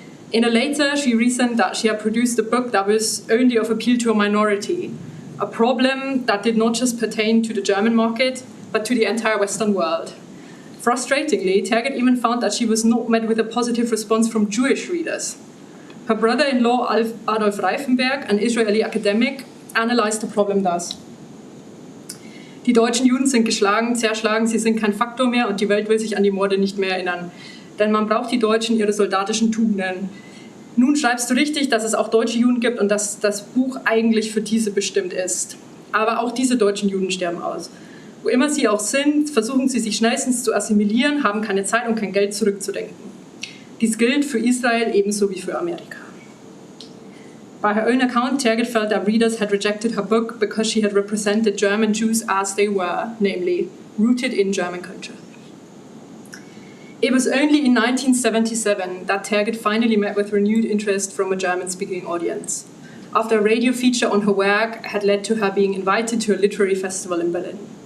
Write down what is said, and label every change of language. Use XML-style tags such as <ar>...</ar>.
<en>In a letter, she reasoned that she had produced a book that was only of appeal to a minority, a problem that did not just pertain to the German market, but to the entire Western world. Frustratingly, Tergit even found that she was not met with a positive response from Jewish readers. Her brother-in-law, Adolf Reifenberg, an Israeli academic, analyzed the problem thus.</en> <de>Die deutschen Juden sind geschlagen, zerschlagen, sie sind kein Faktor mehr und die Welt will sich an die Morde nicht mehr erinnern. Denn man braucht die Deutschen ihre soldatischen Tugenden. Nun schreibst du richtig, dass es auch deutsche Juden gibt und dass das Buch eigentlich für diese bestimmt ist. Aber auch diese deutschen Juden sterben aus. Wo immer sie auch sind, versuchen sie sich schnellstens zu assimilieren, haben keine Zeit und kein Geld zurückzudenken. Dies gilt für Israel ebenso wie für Amerika.</de> <en>By her own account, Tergit felt that readers had rejected her book because she had represented German Jews as they were, namely, rooted in German culture. It was only in 1977 that Tergit finally met with renewed interest from a German-speaking audience, after a radio feature on her work had led to her being invited to a literary festival in Berlin.</en>